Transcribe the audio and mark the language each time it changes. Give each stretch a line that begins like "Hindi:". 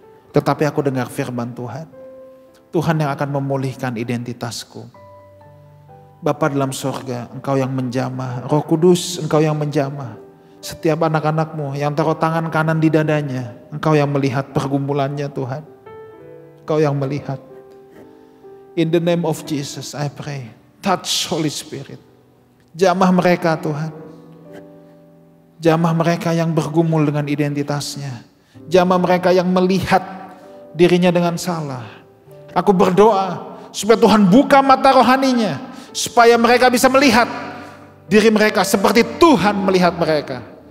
Indonesian: Tetapi aku dengar firman Tuhan. Tuhan yang akan memulihkan identitasku. Bapa dalam sorga, Engkau yang menjamah. Roh Kudus, Engkau yang menjamah. Setiap anak-anakmu yang taruh tangan kanan di dadanya, Engkau yang melihat pergumulannya Tuhan. Engkau yang melihat.
English: In the name of Jesus I pray. Touch Holy Spirit.
Indonesian: Jamah mereka Tuhan. Jamah mereka yang bergumul dengan identitasnya. Jamah mereka yang melihat dirinya dengan salah. Aku berdoa supaya Tuhan buka mata rohaninya. Supaya mereka bisa melihat diri mereka seperti Tuhan melihat mereka.